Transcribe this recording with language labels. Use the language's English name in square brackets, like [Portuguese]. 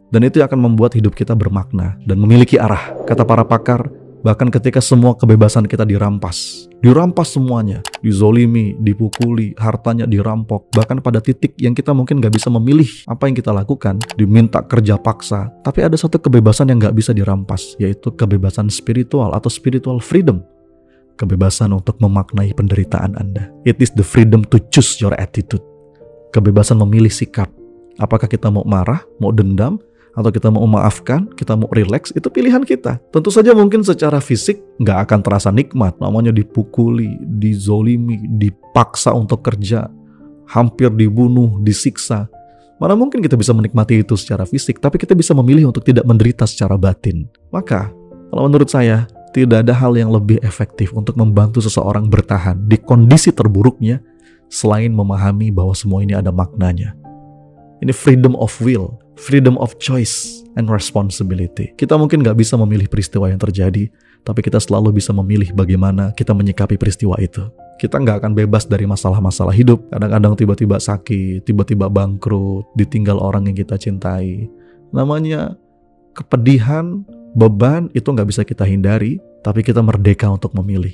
[Indonesian] Dan itu akan membuat hidup kita bermakna dan memiliki arah. Kata para pakar, bahkan ketika semua kebebasan kita dirampas semuanya, dizolimi, dipukuli, hartanya dirampok, bahkan pada titik yang kita mungkin gak bisa memilih apa yang kita lakukan, diminta kerja paksa. Tapi ada satu kebebasan yang gak bisa dirampas, yaitu kebebasan spiritual atau [English] spiritual freedom. [Indonesian] Kebebasan untuk memaknai penderitaan Anda. [English] It is the freedom to choose your attitude. [Indonesian] Kebebasan memilih sikap. Apakah kita mau marah, mau dendam, atau kita mau memaafkan, kita mau relax, itu pilihan kita. Tentu saja mungkin secara fisik nggak akan terasa nikmat. Namanya dipukuli, dizolimi, dipaksa untuk kerja, hampir dibunuh, disiksa. Mana mungkin kita bisa menikmati itu secara fisik, tapi kita bisa memilih untuk tidak menderita secara batin. Maka, kalau menurut saya, tidak ada hal yang lebih efektif untuk membantu seseorang bertahan di kondisi terburuknya selain memahami bahwa semua ini ada maknanya. Ini [English] freedom of will, freedom of choice, and responsibility. [Indonesian] Kita mungkin gak bisa memilih peristiwa yang terjadi, tapi kita selalu bisa memilih bagaimana kita menyikapi peristiwa itu. Kita gak akan bebas dari masalah-masalah hidup. Kadang-kadang tiba-tiba sakit, tiba-tiba bangkrut, ditinggal orang yang kita cintai. Namanya kepedihan, beban itu nggak bisa kita hindari, tapi kita merdeka untuk memilih.